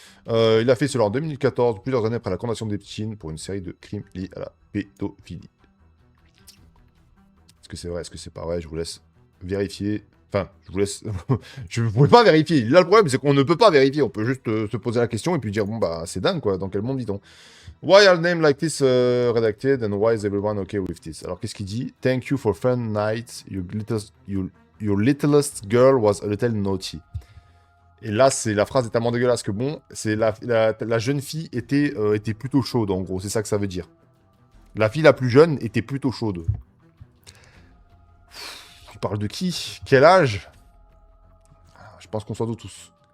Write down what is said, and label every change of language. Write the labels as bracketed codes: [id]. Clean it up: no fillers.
[fr] Il a fait cela en 2014, plusieurs années après la condamnation d'Epstein pour une série de crimes liés à la pédophilie. Est-ce que c'est vrai? Est-ce que c'est pas vrai? Je vous laisse vérifier. Enfin, je vous laisse... je ne pouvais pas vérifier. Là, le problème, c'est qu'on ne peut pas vérifier. On peut juste se poser la question et puis dire, bon, bah, c'est dingue, quoi. Dans quel monde vit-on? [en] Why are names like this redacted and why is everyone okay with this? [fr] Alors, qu'est-ce qu'il dit? [en] Thank you for fun night. Your littlest girl was a little naughty. [fr] Et là, c'est la phrase est tellement dégueulasse que bon, c'est la jeune fille était plutôt chaude, en gros. C'est ça que ça veut dire. La fille la plus jeune était plutôt chaude. Tu parles de qui? Quel âge? Je pense qu'on s'en doute tous.